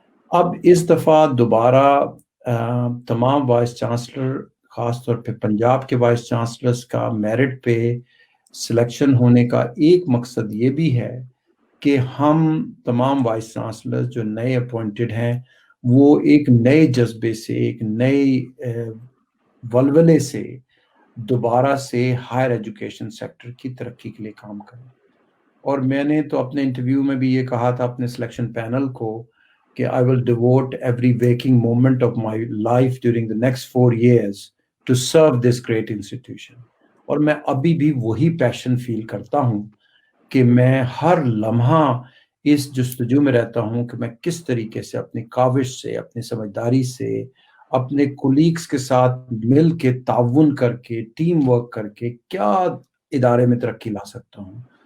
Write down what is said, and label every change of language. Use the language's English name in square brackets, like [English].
[Urdu] اب اس دفعہ دوبارہ تمام وائس چانسلر، خاص طور پہ پنجاب کے وائس چانسلرز کا میرٹ پہ سلیکشن ہونے کا ایک مقصد یہ بھی ہے کہ ہم تمام وائس چانسلرز جو نئے اپوائنٹڈ ہیں وہ ایک نئے جذبے سے، ایک نئے ولولے سے دوبارہ سے ہائر ایجوکیشن سیکٹر کی ترقی کے لیے کام کریں. اور میں نے تو اپنے انٹرویو میں بھی یہ کہا تھا اپنے سلیکشن پینل کو کہ [English] I will devote every waking moment of my life during the next 4 years to serve this great institution. [Urdu] اور میں ابھی بھی وہی پیشن فیل کرتا ہوں کہ میں ہر لمحہ اس جستجو میں رہتا ہوں کہ میں کس طریقے سے اپنی کاوش سے، اپنی سمجھداری سے، اپنے کولیگز کے ساتھ مل کے تعاون کر کے، ٹیم ورک کر کے کیا ادارے میں ترقی لا سکتا ہوں.